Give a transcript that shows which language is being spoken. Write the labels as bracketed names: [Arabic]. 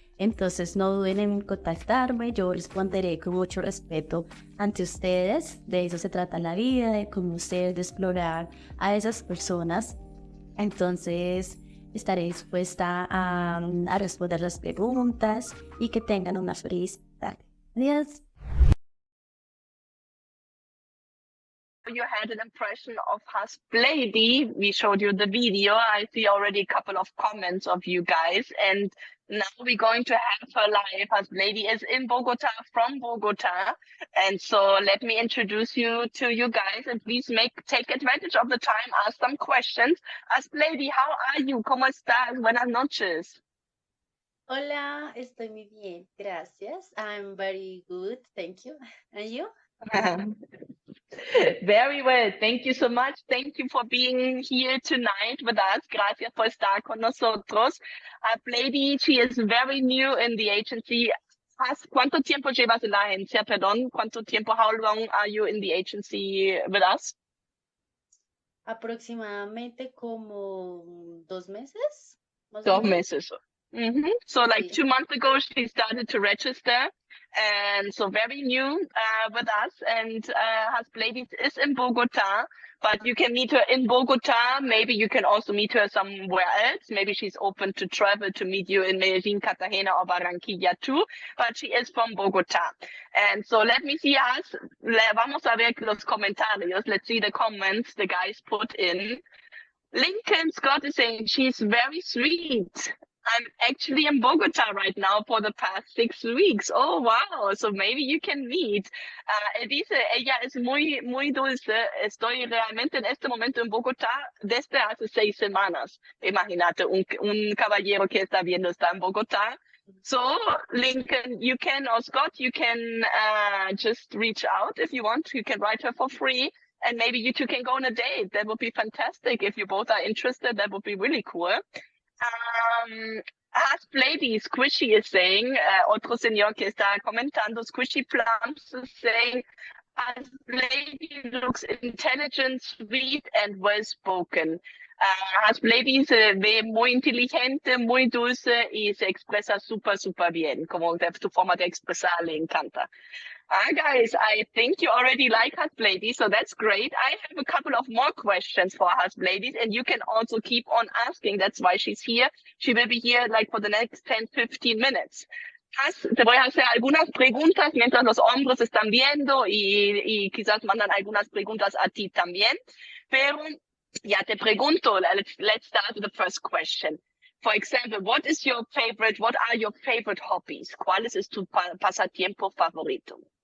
[Spanish] Entonces no duden en contactarme, yo responderé con mucho respeto ante ustedes. De eso se trata la vida, de conocer, de explorar a esas personas. Entonces estaré dispuesta a responder las preguntas y que tengan una feliz tarde. Adiós. [English] You had an impression of Hasblady. We showed you the video. I see already a couple of comments of you guys. And now we're going to have her live. Hasblady is in Bogota, from Bogota. And so let me introduce you to you guys and please take advantage of the time, ask some questions. [Spanish] Hasblady, [English] how are you? [Spanish] ¿Cómo estás? Buenas noches. Hola, estoy muy bien, gracias. [English] I'm very good, thank you. And you? Very well. Thank you so much. Thank you for being here tonight with us. [Spanish] Gracias por estar con nosotros. [English] Lady, she is very new in the agency. [Spanish] ¿Cuánto tiempo llevas en la agencia? Perdón, ¿cuánto tiempo? [English] How long are you in the agency with us? [Spanish] Aproximadamente como 2 meses. Más o 2 menos. meses. [English] So like [Spanish] Sí. [English] 2 months ago, she started to register. And so very new with us. And Ladies is in Bogota, but you can meet her in Bogota. Maybe you can also meet her somewhere else. Maybe she's open to travel to meet you in Medellin, Cartagena, or Barranquilla too. But she is from Bogota. And so let me see us. [Spanish] Vamos a ver los comentarios. [English] Let's see the comments the guys put in. Lincoln Scott is saying she's very sweet. I'm actually in Bogota right now for the past 6 weeks. Oh, wow. So maybe you can meet. [Spanish] Él dice, ella es muy dulce. Estoy realmente en este momento en Bogotá desde hace 6 semanas. Imagínate, un caballero que está viendo está en Bogotá. [English] So, Lincoln, you can, or Scott, you can just reach out if you want. You can write her for free. And maybe you two can go on a date. That would be fantastic. If you both are interested, that would be really cool. As Lady Squishy is saying, [Spanish] otro señor que está comentando, [English] Squishy Plums is saying, as Lady looks intelligent, sweet, and well-spoken. [Spanish] As Lady se ve muy inteligente, muy dulce y se expresa súper bien. Como su forma de expresar le encanta. [English] Guys, I think you already like Husb Ladies, so that's great. I have a couple of more questions for Husb Ladies, and you can also keep on asking. That's why she's here. She will be here like for the next 10-15 minutes. [Spanish] Te voy a hacer algunas preguntas mientras los hombres están viendo y quizás mandan algunas preguntas a ti también. Pero ya te pregunto, [English] let's start with the first question. For example, what are your favorite hobbies? [Spanish] ¿Cuál es tu pasatiempo favorito?